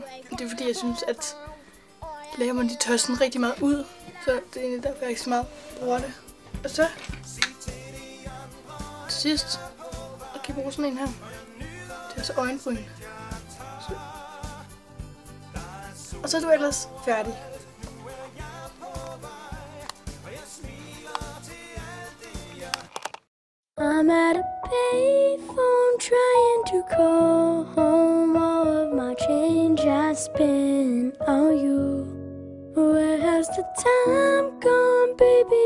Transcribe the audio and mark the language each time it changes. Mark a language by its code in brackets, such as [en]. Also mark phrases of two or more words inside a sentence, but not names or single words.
[da] Det er fordi, jeg synes, at læberne de tør sådan rigtig meget ud. Så det er egentlig derfor, jeg ikke så meget bruger det. Og så til sidst, så kan jeg bruge sådan en her. Det er så øjenbryn. Så. Og så er du ellers færdig. [en] I'm at a payphone trying to call home. All of my change I spent on you. Where has the time gone, baby?